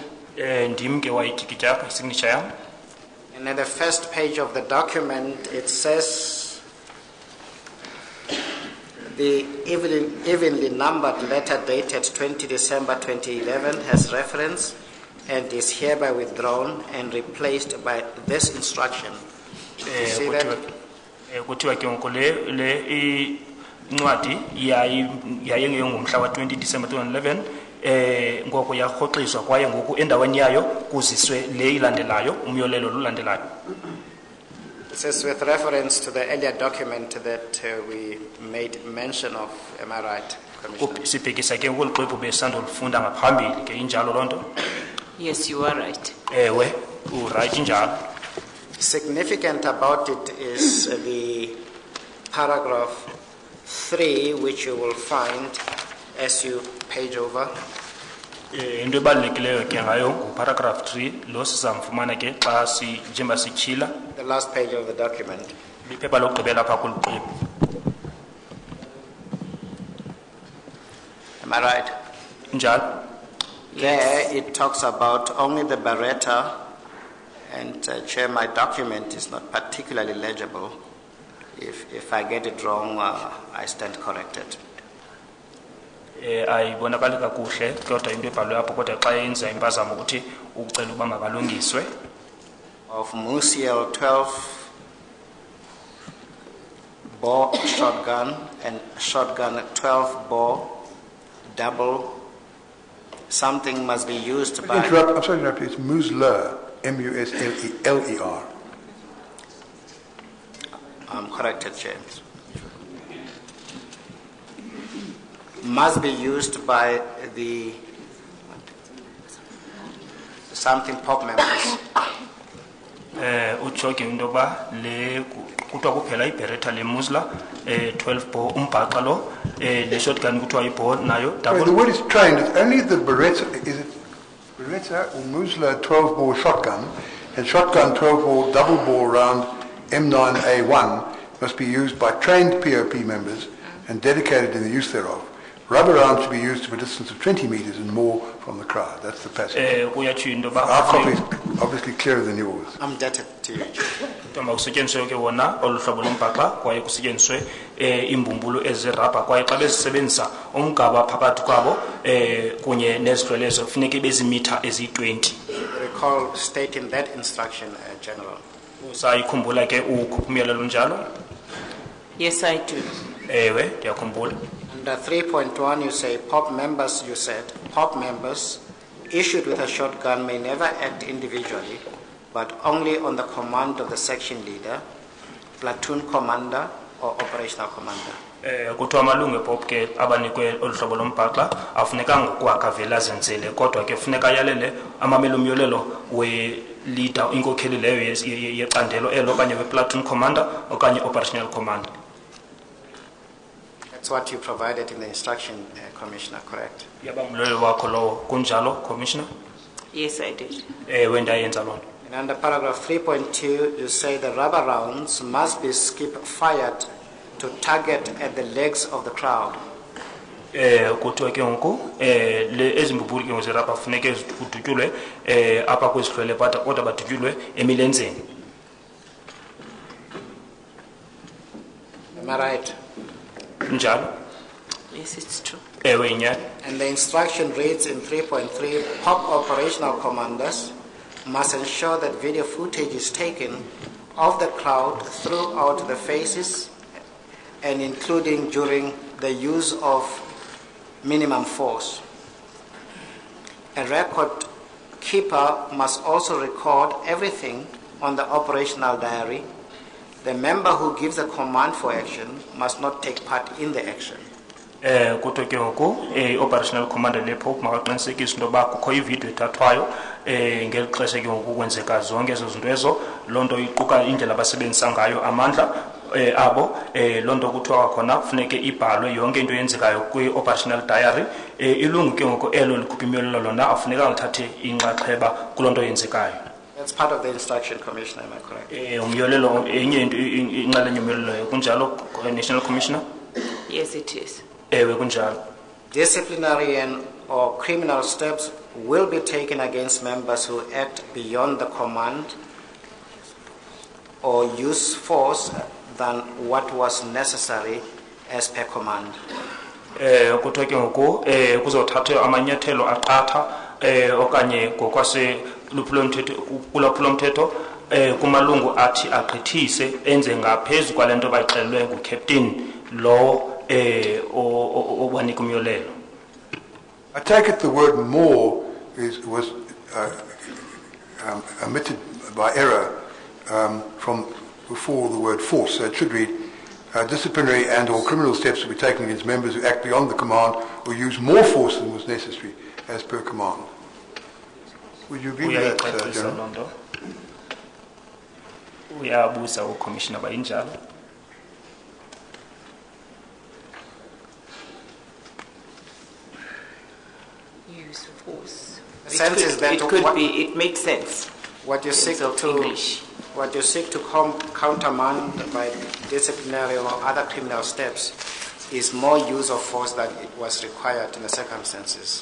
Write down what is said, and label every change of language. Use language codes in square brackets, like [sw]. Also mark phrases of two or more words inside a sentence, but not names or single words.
[en] And at the first page of the document, it says the evenly numbered letter dated 20 December 2011 has reference and is hereby withdrawn and replaced by this instruction. See that? [xh] Kuthiwa ke ngoku le incwadi yayingeyongomhla wa 20 December 2011 ngoko yarhoxiswa kwaye ngoku endaweni yayo kuziswe le ilandelayo umyolelo lulandelayo. [en] This is with reference to the earlier document that we made mention of. Am I right, Commissioner? [xh] Sibhekisa ke ngolu xwebhu besandolufunda ngaphambili ke injalo loo nto. [en] Yes, you are right. [xh] Ewe, right injalo. [en] Significant about it is the paragraph 3, which you will find as you page over. [xh] Into ebalulekileyo ke ngayo paragraph 3 lo sizamfumana ke xa njengoba sityhila. [en] The last page of the document. [xh] Liphepha lokugqibela apha kolu xwebhu. [en] Am I right? [xh] Njalo. [en] There it talks about only the Beretta, and Chair, my document is not particularly legible. If I get it wrong, I stand corrected. [xh] Ayibonakali kakuhle kodwa into ebhalwe apho kodwa xa yenza impazamo ukuthi ucela uba mabalungiswe. [en] Of Musiel 12 bore shotgun and shotgun 12 bore double. Something must be used by... I'm sorry to interrupt you. It's Musler, M-U-S-L-E-R. I'm corrected, James. Must be used by the something pop members. [xh] Uchoki ndoba le kuthiwa kuphela iberetta le Musla 12 bore umbhaxa lo le shotgun kuthiwa ibore nayo double. [en] The word is trained. It's only the Beretta. Is it Beretta? Meta or Musla 12-bore shotgun and shotgun 12-bore double-bore round M9A1 must be used by trained POP members and dedicated in the use thereof. Rubber rounds should be used to a distance of 20 meters and more from the crowd. That's the passage. Our copy is obviously clearer than yours. I'm indebted to you. [xh] Kusetyenziswe ke wona olu hlobo lombhaxa kwaye kusetyenziswe imbumbulu ezirabha kwaye xa bezisebenzisa umgaba phakathi kwabo kunye nezidlwelezo kufuneka bezimitha eziyi-20. [en] Recall stating that instruction, General. [xh] Usayikhumbula ke umyalelo njalo? [en] Yes, I do. [xh] Ewe, ndiyakhumbula. [en] Under 3.1, you say POP members issued with a shotgun may never act individually, but only on the command of the section leader, platoon commander, or operational commander. [xh] Kuthiwa amalungu ePOP ke abanikwe olu hlobo lombhaxa afunekanga ukwakha vele azenzele kodwa ke funeka ayalele amamele umyolelo we-leader inkokheli leyo yecandelo elo okanye we- [en] platoon commander [xh] okanye [en] operational commander. That's what you provided in the instruction, Commissioner, correct? [xh] Yaba umyolelo wakho lowo kunjalo, Commissioner? [en] Yes, I did. [xh] Wendayenza loo nto. [en] And under paragraph 3.2, you say the rubber rounds must be skip-fired to target at the legs of the crowd. [xh] Kuthiwa ke ngoku ezimbumbulu ke ngozirabha funeke kudutyulwe apha kwezidlwele kodwa badutyulwe emilenzeni. [en] Am I right? [xh] Njalo? [en] Yes, it's true. [xh] Ewe inyani. [en] And the instruction reads in 3.3, POP operational commanders must ensure that video footage is taken of the crowd throughout the phases and including during the use of minimum force. A record keeper must also record everything on the operational diary. The member who gives the command for action must not take part in the action. [xh] Kuthiwa ke ngoku [en] operational commander [xh] lePOP makaqinisekise into yoba kukho ividiyo ethathwayo ngeli xesha ke ngoku kwenzeka zonke ezo zinto ezo. Loo nto iquka indlela abasebenzisa ngayo amandla abo. Loo nto kuthiwa khona funeke ibhalwe yonke into eyenzekayo kwi- [en] operational diary. [xh] Ilungu ke ngoku elo likhupha imiyolelo lona afuneka lithathe inxaxheba kuloo nto yenzekayo. [en] That's part of the instruction, Commissioner, am I correct? [xh] Umyolelo enye into inxalenye umyolelo kunjalo, National Commissioner? [en] Yes, it is. [xh] Ewe kunjalo. [en] Disciplinary and or criminal steps will be taken against members who act beyond the command or use force than what was necessary as per command. [xh] Kuthiwa ke ngoku kuzothathwa amanyathelo aqatha okanye ngokwase lwaphulomthetho kumalungu athi agqithise enze ngaphezu kwale nto bayixelelwe ngucaptain lo obanika umyolelo. [en] I take it the word more was omitted by error from before the word force. So it should read, disciplinary and or criminal steps will be taken against members who act beyond the command or use more force than was necessary as per command. Would you agree with that, General? [xh] Uyabuza uCommissioner bayinjalo. [en] Use of force. It makes sense. What you seek to countermand by disciplinary or other criminal steps is more use of force than it was required in the circumstances.